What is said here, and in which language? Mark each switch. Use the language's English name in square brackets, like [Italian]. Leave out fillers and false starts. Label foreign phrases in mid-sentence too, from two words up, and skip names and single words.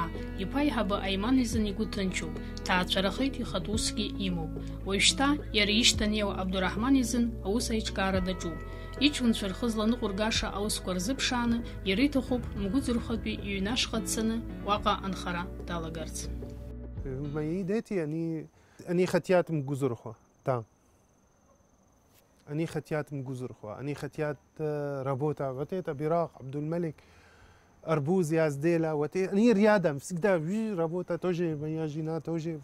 [Abkhazian] Иԥа-иҳаба Аиман изын игәы ҭынчуп, ҭаацәарахеит ихатә усгьы имоуп. Уажәшьҭа иара ишьҭанеиуа Абдураҳман изын аус аиҿкаара даҿуп. Иҷкәынцәа рхы зланыҟәыргаша аусқәа рзыԥшааны, иара иҭахуп Мгәыӡырхатәи иҩны ашҟа дцаны уаҟа анхара далагарц. [Russian] Мои дети, они хотят Мгузурху, да. Они хотят Мгузурху, они хотят работать. Вот это Бирах, Абдулмалик, Арбуз я сделал. Вот это, они рядом, всегда работа тоже, моя жена тоже.